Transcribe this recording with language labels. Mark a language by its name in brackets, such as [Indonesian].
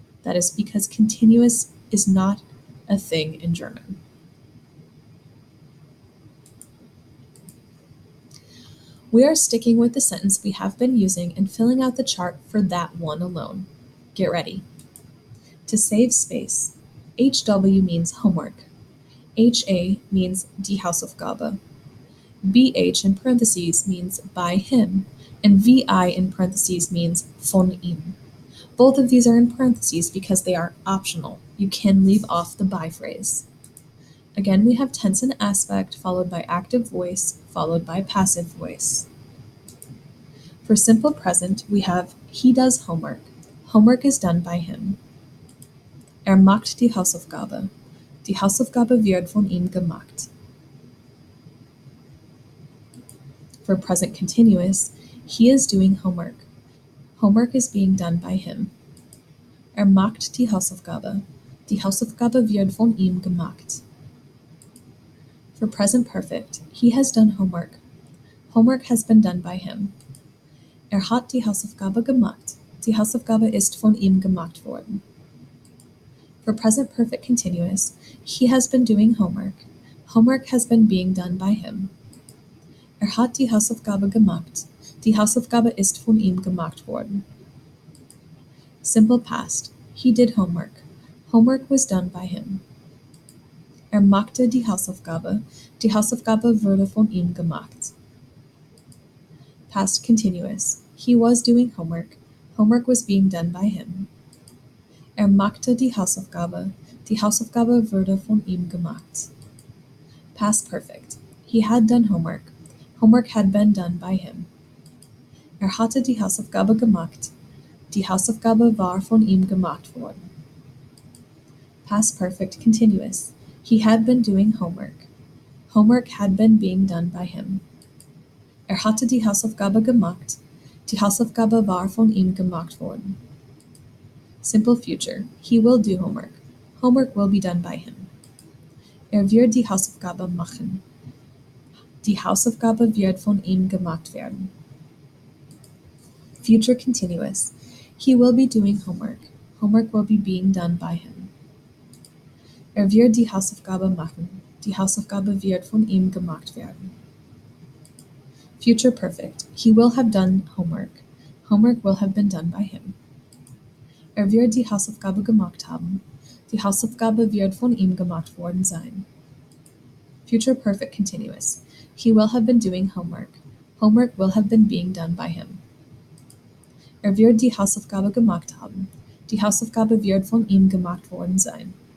[English] That is because continuous is not a thing in German. We are sticking with the sentence we have been using and filling out the chart for that one alone. Get ready. To save space, HW means homework. HA means [German] die Hausaufgabe. [English] BH in parentheses means by him, and VI in parentheses means [German] von ihm. [English] Both of these are in parentheses because they are optional. You can leave off the by phrase. Again, we have tense and aspect followed by active voice followed by passive voice. For simple present, we have he does homework. Homework is done by him. [German] Macht die Hausaufgabe. Die Hausaufgabe wird von ihm gemacht. [English] For present continuous, he is doing homework. Homework is being done by him. [German] Macht die Hausaufgabe. Die Hausaufgabe wird von ihm gemacht. [English] For present perfect, he has done homework. Homework has been done by him. [German] Hat die Hausaufgabe gemacht. Die Hausaufgabe ist von ihm gemacht worden. [English] For present perfect continuous, he has been doing homework. Homework has been being done by him. [German] Hat die Hausaufgabe gemacht. Die Hausaufgabe ist von ihm gemacht worden. [English] Simple past, he did homework. Homework was done by him. [German] Machte die Hausaufgabe. Die Hausaufgabe wurde von ihm gemacht. [English] Past continuous, he was doing homework. Homework was being done by him. [German] Machte die Hausaufgabe. Die Hausaufgabe wurde von ihm gemacht. [English] Past perfect, he had done homework. Homework had been done by him. [German] Hatte die Hausaufgabe gemacht. Die Hausaufgabe war von ihm gemacht worden. [English] Past perfect continuous, he had been doing homework. Homework had been being done by him. [German] Hatte die Hausaufgabe gemacht. Die Hausaufgabe war von ihm gemacht worden. [English] Simple future, he will do homework. Homework will be done by him. [German] Wird die Hausaufgabe machen. Die Hausaufgabe wird von ihm gemacht werden. [English] Future continuous, he will be doing homework. Homework will be being done by him. [German] Wird die Hausaufgabe machen. Die Hausaufgabe wird von ihm gemacht werden. [English] Future perfect, he will have done homework. Homework will have been done by him. [German] Wird die Hausaufgabe gemacht haben. Die Hausaufgabe wird von ihm gemacht worden sein. [English] Future perfect continuous, he will have been doing homework. Homework will have been being done by him. [German] Wird die Hausaufgabe gemacht haben. Die Hausaufgabe wird von ihm gemacht worden sein.